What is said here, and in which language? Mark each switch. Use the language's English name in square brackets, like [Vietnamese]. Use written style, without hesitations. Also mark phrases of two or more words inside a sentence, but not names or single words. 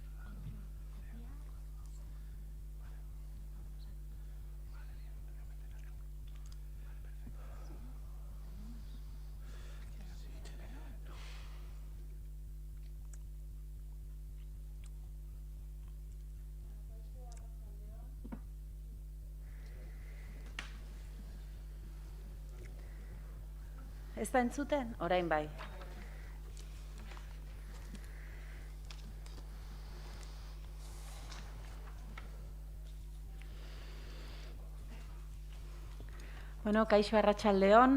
[Spanish] Vale, bien, te voy a meter algo. Vale, perfecto. [Basque] Ez da entzuten? Orain bai. Bueno, kaixo arratsaldeon.